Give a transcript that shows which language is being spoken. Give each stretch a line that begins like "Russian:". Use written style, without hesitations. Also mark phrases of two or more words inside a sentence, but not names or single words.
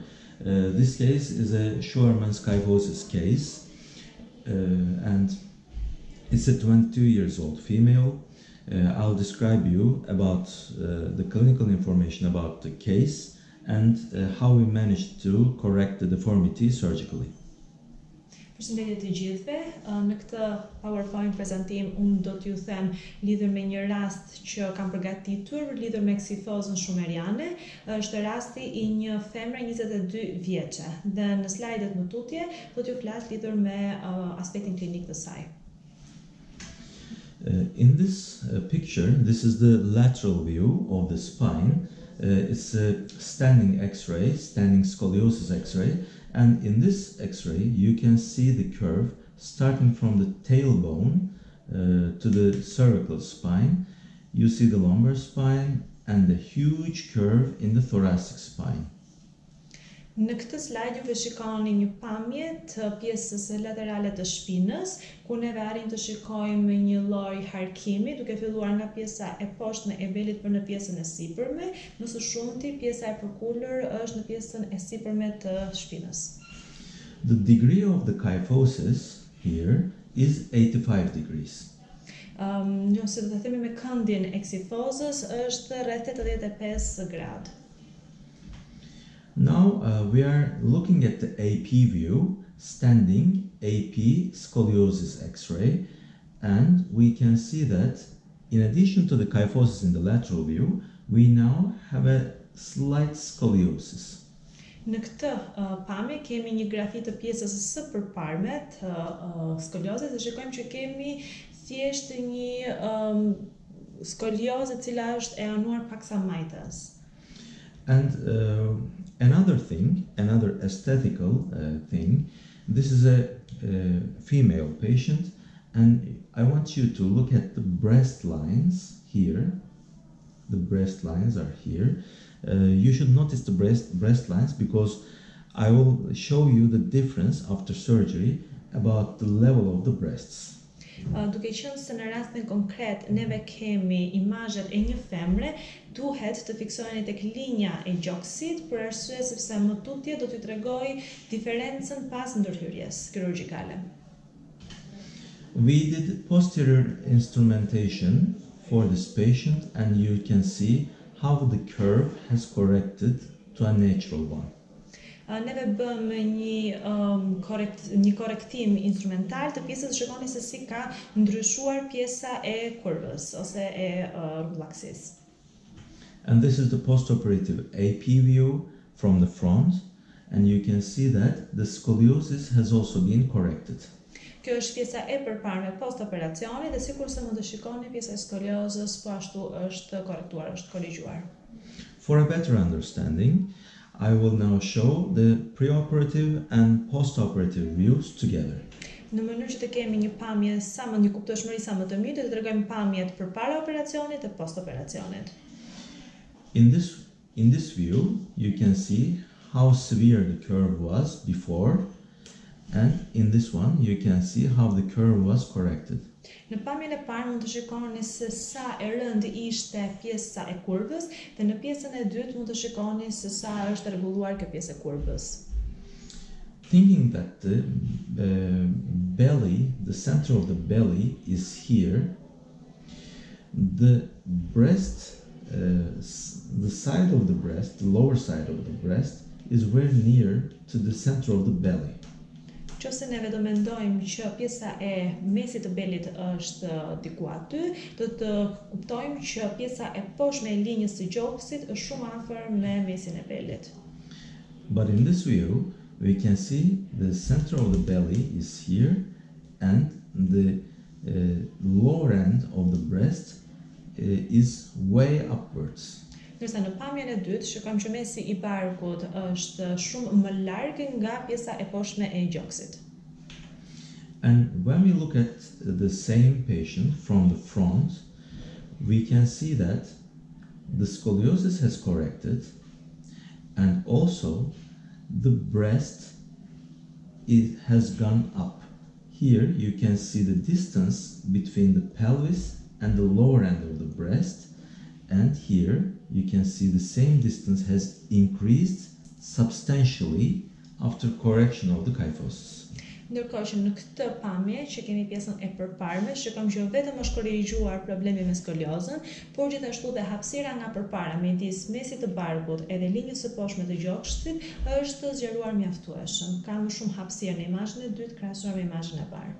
English: This case is a Scheuermann's kyphosis case, and it's a 22 years old female. I'll describe you about the clinical information about the case and how we managed to correct the deformity surgically.
Albanian: Përshëndetje të gjithëve. Në këtë PowerPoint prezantim unë do t'ju them lidhur me një rast që kam përgatitur lidhur me Ksifozën Scheuermann. Është rasti I një femre 22 vjeçe dhe në slajdet më tutje do t'ju flas lidhur me aspektin klinik të saj.
English: In this picture, this is the lateral view of the spine. It's a standing X-ray, standing scoliosis X-ray. And in this X-ray, you can see the curve starting from the tailbone to the cervical spine. You see the lumbar spine and the huge curve in the thoracic spine.
Albanian: Në këtë slajd ju shikoni një pamje të pjesës laterale të shpinës, ku neve arrim të shikojmë një lloj harkimi, duke filluar nga pjesa e poshtme e belit për në pjesën e sipërme, më së shumti pjesa e përkulur është në pjesën e sipërme të shpinës.
English: The degree of the kyphosis here is 85 degrees.
Albanian: Nëse do të themi me këndjen e Ksifozës është rreth 85 gradë.
English: Now we are looking at the AP view, standing AP scoliosis X-ray, and we can see that in addition to the kyphosis in the lateral view, we now have a slight scoliosis.
Albanian: Në këtë pamje kemi një grafi të pjesës së përparme të skoliozës dhe shikojmë që kemi thjesht një skoliozë e cila është e anuar paksa majtës.
English: And another aesthetical thing, this is a female patient, and I want you to look at the breast lines here. The breast lines are here. You should notice the breast lines because I will show you the difference after surgery about the level of the breasts.
Albanian: Duke qenë se në rastin konkret neve kemi imazhet e një femre, duhet të fiksoheni tek linja e gjoksit për arsye sepse më tutje do t'ju tregoj diferencën pas ndërhyrjes kirurgjikale.
English: We did posterior instrumentation for this patient and you can see how the curve has corrected to a natural one.
Albanian: Neve bëm një korektim instrumental të pjesës, shikoni se si ka ndryshuar pjesa e kurvës ose e rrullaksis.
English: And this is the postoperative AP view from the front, and you can see that the scoliosis has also been corrected.
Albanian: Kjo është pjesa e përparme post operacioni dhe sikurse mund të shikoni pjesa e skoliozës po ashtu është korrektuar, është korrigjuar.
English: For a better understanding, I will now show the preoperative and postoperative views together.
Albanian: Në mënyrë që të kemi një pamje një kuptueshmëri sa më të mirë, do të tregojmë pamjet përpara operacionit dhe post operacionit.
English: In this view, you can see how severe the curve was before, and in this one, you can see how the curve was corrected.
Albanian: Në pamjen e parë mund të shikoni se sa e rëndë ishte pjesa e kurvës dhe në pjesën e dytë mund të shikoni se sa është rregulluar kjo pjesë e kurvës.
English: Thinking that the belly, the center of the belly is here, the breast, the side of the breast, the lower side of the breast, is very near to the center of the belly.
Albanian: Qose neve do mendojmë që pjesa e mesit të belit është diku aty, do të kuptojmë që pjesa e poshtme e linjës së gjoksit është shumë afër me mesin e belit.
English: But in this view, we can see the center of the belly is here and the lower end of the breast is way upwards.
Albanian: Ndërsa në pamjen e dytë shikojmë që mesi I barkut është shumë më larg nga pjesa e poshtme e gjoksit.
English: And when we look at the same patient from the front, we can see that the scoliosis has corrected and also the breast has gone up Here you can see the distance between the pelvis and the lower end of the breast, and here you can see the same distance has increased substantially after correction of the kyphosis.
Albanian: Ndërkohë që në këtë pamje që kemi pjesën e përparme, shikojmë që vetëm është korrigjuar problemi me skoliozën, por gjithashtu dhe hapësira nga përpara midis mesit të barkut edhe linjës së poshtme të gjokshtit është zgjeruar mjaftueshëm. Ka më shumë hapësirë në imazhin e dytë krahasuar me imazhin e parë.